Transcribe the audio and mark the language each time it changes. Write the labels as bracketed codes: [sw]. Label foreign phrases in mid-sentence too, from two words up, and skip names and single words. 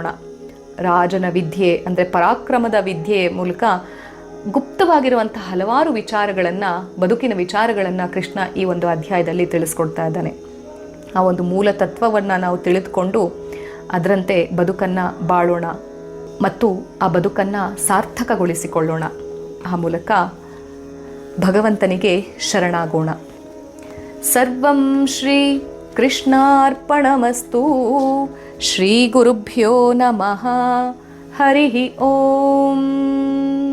[kn] ರಾಜನ ವಿದ್ಯೆ ಅಂದರೆ ಪರಾಕ್ರಮದ ವಿದ್ಯೆಯ ಮೂಲಕ ಗುಪ್ತವಾಗಿರುವಂಥ ಹಲವಾರು ವಿಚಾರಗಳನ್ನು, ಬದುಕಿನ ವಿಚಾರಗಳನ್ನು ಕೃಷ್ಣ ಈ ಒಂದು ಅಧ್ಯಾಯದಲ್ಲಿ ತಿಳಿಸ್ಕೊಡ್ತಾ ಇದ್ದಾನೆ. ಆ ಒಂದು ಮೂಲ ತತ್ವವನ್ನು ನಾವು ತಿಳಿದುಕೊಂಡು ಅದರಂತೆ ಬದುಕನ್ನು ಬಾಳೋಣ ಮತ್ತು ಆ ಬದುಕನ್ನು ಸಾರ್ಥಕಗೊಳಿಸಿಕೊಳ್ಳೋಣ. ಆ ಮೂಲಕ ಭಗವಂತನಿಗೆ ಶರಣಾಗೋಣ. [sa] ಸರ್ವಂ ಶ್ರೀ ಕೃಷ್ಣಾರ್ಪಣಮಸ್ತು. ಶ್ರೀ ಗುರುಭ್ಯೋ ನಮಃ. ಹರಿ ಓಂ.